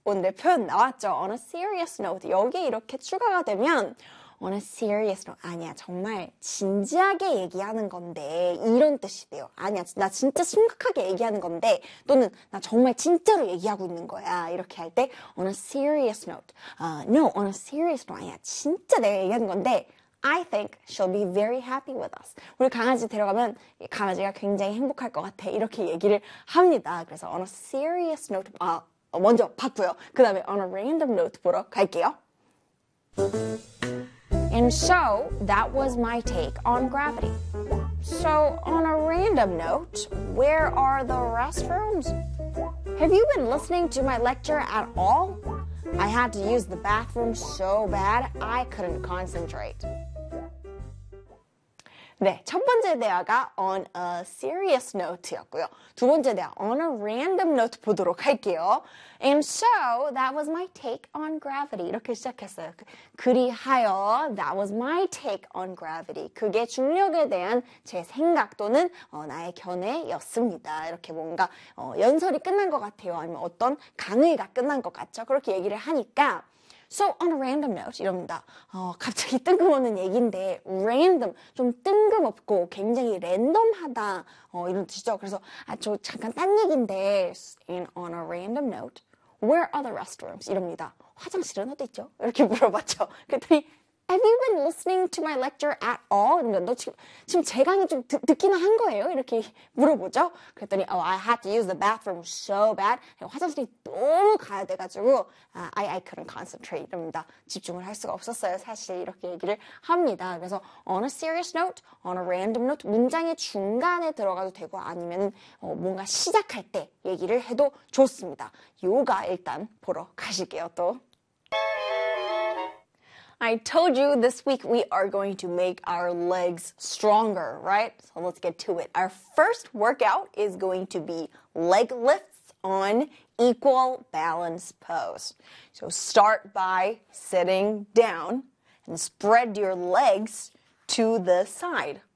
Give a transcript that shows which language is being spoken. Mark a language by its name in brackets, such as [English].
[Korean] 오늘 표현 나왔죠? [English] on a serious note. [Korean] 여기 이렇게 추가가 되면, on a serious note. 아니야, 정말 진지하게 얘기하는 건데. 이런 뜻이 돼요. 아니야, 나 진짜 심각하게 얘기하는 건데. 또는, 나 정말 진짜로 얘기하고 있는 거야. [English] 이렇게 할 때, on a serious note. No, on a serious note. [Korean] 아니야, 진짜 내가 얘기하는 건데. [English] I think she'll be very happy with us. [Korean] 우리 강아지 데려가면 강아지가 굉장히 행복할 것 같아. 이렇게 얘기를 합니다. 그래서 [English] on a serious note, [Korean] 먼저 봤고요. 그 다음에 [English] on a random note [Korean] 보러 갈게요. [English] And so that was my take on gravity. So on a random note, where are the restrooms? Have you been listening to my lecture at all? I had to use the bathroom so bad I couldn't concentrate. [Korean] 네, 첫 번째 대화가 on a serious note였고요. 두 번째 대화 [English] on a random note [Korean] 보도록 할게요. [English] And so that was my take on gravity. [Korean] 이렇게 시작했어요. 그리하여 [English] that was my take on gravity. [Korean] 그게 중력에 대한 제 생각 또는 나의 견해였습니다. 이렇게 뭔가 연설이 끝난 것 같아요. 아니면 어떤 강의가 끝난 것 같죠? 그렇게 얘기를 하니까. [English] So on a random note [Korean] 이럽니다. 갑자기 뜬금없는 얘기인데 random 좀 뜬금없고 굉장히 랜덤하다 이런 뜻이죠. 그래서 아저 잠깐 딴 얘기인데 [English] and on a random note, where are the restrooms? [Korean] 이럽니다. 화장실은 어디 있죠? 이렇게 물어봤죠. 그랬더니 [English] Have you been listening to my lecture at all? [Korean] 너 지금 제 강의 좀 듣기는 한 거예요? 이렇게 물어보죠. 그랬더니 [English] Oh, I had to use the bathroom so bad. [Korean] 화장실이 너무 가야 돼가지고 [English] I couldn't concentrate. [Korean] 이럽니다. 집중을 할 수가 없었어요. 사실 이렇게 얘기를 합니다. 그래서 [English] on a serious note, on a random note, [Korean] 문장의 중간에 들어가도 되고 아니면 뭔가 시작할 때 얘기를 해도 좋습니다. 요가 일단 보러 가실게요, 또. [English] I told you this week we are going to make our legs stronger, right? So let's get to it. Our first workout is going to be leg lifts on equal balance pose. So start by sitting down and spread your legs to the side.